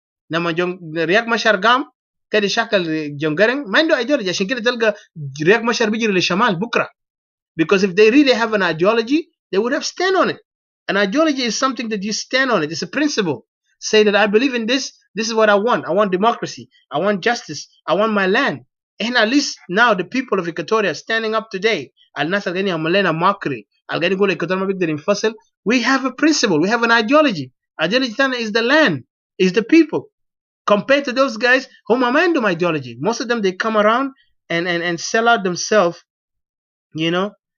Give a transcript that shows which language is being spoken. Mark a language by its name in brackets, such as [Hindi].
[Arabic] لما رياك مشار قام كده شكل جونجرين ما عنده ideology عشان كده تلقى رياك مشار بيجري للشمال بكرة. [English] Because if they really have an ideology, they would have stand on it. An ideology is something that you stand on it. It's a principle. Say that I believe in this. This is what I want. I want democracy. I want justice. I want my land. And at least now the people of Equatoria are standing up today. [Arabic] الناس الغنية عملنا mockery. الغني يقول إكواتوريا ما بيقدر ينفصل. [English] We have a principle. We have an ideology. Ideology is the land. Is the people. Compared to those guys who [Arabic] ما عندهم [English] ideology. Most of them they come around and sell out themselves. You know.